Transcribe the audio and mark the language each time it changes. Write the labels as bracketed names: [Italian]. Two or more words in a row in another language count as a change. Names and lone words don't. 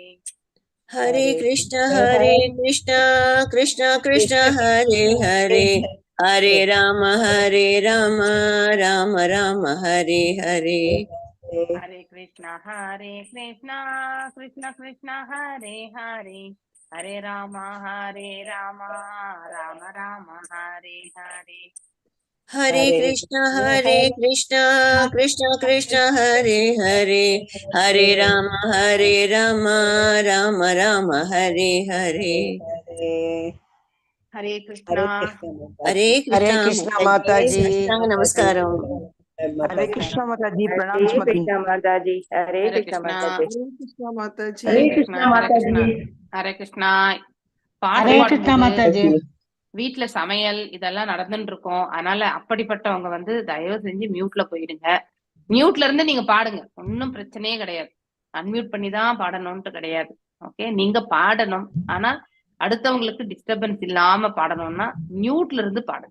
[Sanskrit] हरे कृष्ण कृष्ण कृष्ण हरे हरे हरे राम राम राम हरे हरे हरे कृष्ण कृष्ण कृष्ण हरे हरे हरे राम राम राम हरे हरे हरे कृष्ण कृष्ण कृष्ण हरे हरे हरे राम राम राम हरे हरे [Tamil] ஹரே கிருஷ்ணா. [English] Hare Hare Krishna Krishna Mataji. Namaskaram. Hare Krishna Mataji. [Hindi] हरे [English] Pranam Smati. [Hindi] कृष्णा माता जी हरे हरे कृष्णा कृष्णा। माता जी [English] Krishna Mataji. [Tamil] ஹரே [Hindi] हरे [Tamil] கிருஷ்ணா. [Hindi] कृष्णा [Tamil] ஹரே [Hindi] माता [Tamil] கிருஷ்ணா. [Hindi] जी [Tamil] ஹரே கிருஷ்ணா. பாட்டு ஹரே கிருஷ்ணா பாடும்போது மாதாஜி. வீட்டுல சமையல் இதெல்லாம் நடந்துட்டு இருக்கும். அதனால அப்படிப்பட்டவங்க வந்து தயவு செஞ்சு மியூட்ல போயிடுங்க. மியூட்ல இருந்து நீங்க பாடுங்க, ஒன்னும் பிரச்சனையே கிடையாது. அன்மியூட் பண்ணி தான் பாடணும்ட்டு கிடையாது. ஓகே, நீங்க பாடணும், ஆனா அடுத்தவங்களுக்கு டிஸ்டர்பன்ஸ் இல்லாம பாடணும்னா மியூட்ல இருந்து பாடுங்க.